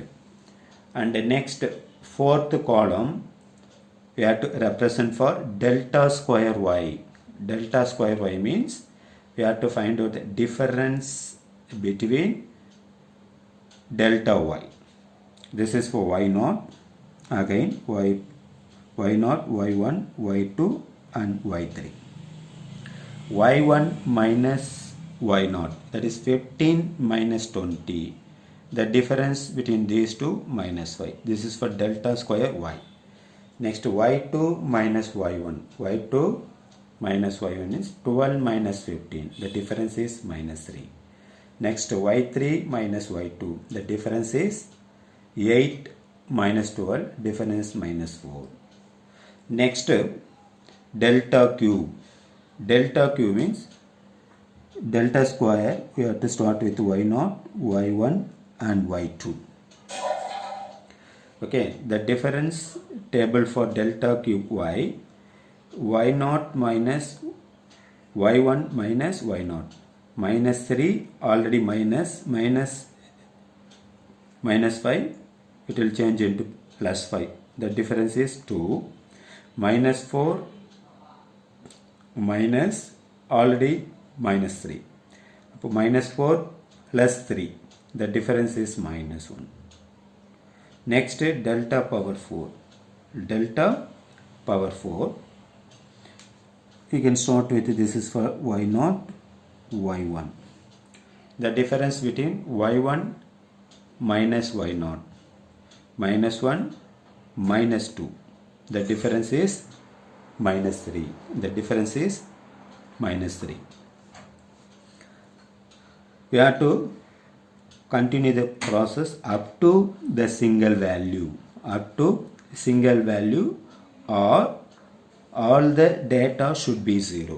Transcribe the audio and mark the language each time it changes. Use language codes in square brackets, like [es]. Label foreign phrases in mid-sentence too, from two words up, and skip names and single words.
[en] And the next fourth column we have to represent for delta square y. Delta square y means we have to find out the difference between delta y. This is for y0. Again y0, y1, y2 and y3. y1 minus y0, that is 15 minus 20. The difference between these two minus 5. This is for delta square y. Next y2 minus y1. y2 minus y1 is 12 minus 15. The difference is minus 3. Next y3 minus y2. The difference is 8 minus 12. Difference minus 4. Next delta q. Delta q means delta square. We have to start with y0, y1 and y2. Okay, the difference table for delta cube y. y0 minus y1 minus y0. Minus 3 already minus 5. It will change into plus 5. The difference is 2. Minus 4 minus already minus 3. Minus 4 plus 3. The difference is minus 1. Next delta power 4. Delta power 4. We can start with this is for y0, y1. The difference between y1 minus y0. Minus 1 minus 2. The difference is minus 3. The difference is minus 3. We have to continue the process up to the single value. Up to single value or all the data should be 0.